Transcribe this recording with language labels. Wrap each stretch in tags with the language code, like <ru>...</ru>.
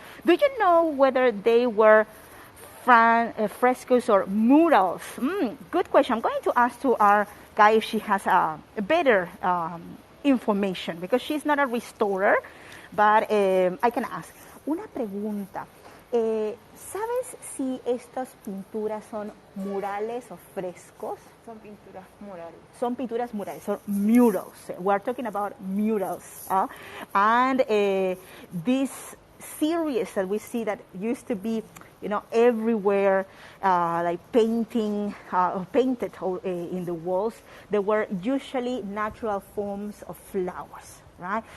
<en>Do you know whether they were frescoes or murals? Good question. I'm going to ask to our guy if she has a better information, because she's not a restorer, but I can ask.</en> <es>Una pregunta. ¿Sabes si estas pinturas son murales o frescos? Son pinturas murales. Son pinturas murales,</es> <en>so murals. We're talking about murals. And this series that we see that used to be, everywhere, like painted in the walls, they were usually natural forms of flowers, right?</en>